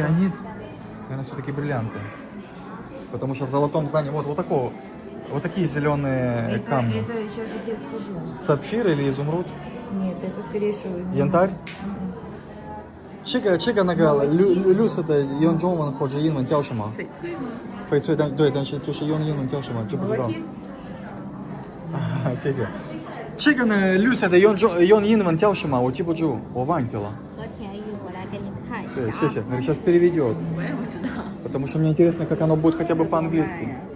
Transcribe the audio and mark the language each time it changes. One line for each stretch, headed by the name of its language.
Russian: фианит, наверное, все-таки бриллианты. Потому что в золотом здании, вот такого, вот такие зеленые камни. Это сейчас я тебе скажу. Сапфир или изумруд? Нет, это скорее всего. Янтарь? Чега нагала, люс это Йон Джоуман ходжа Инван Тяушима.
Chinese: 翡翠吗？翡翠，对，但是就是用英文叫什么就不知道。
Russian: Молотин?
Chinese: 谢谢。这个呢，绿色的用英文叫什么？我记不住，我忘记了。和田玉，我来给你看一下。对，谢谢。那
Russian: сейчас переведет.
Chinese: 我也不知道。
Russian: Потому что мне интересно, как оно будет хотя бы по-английски.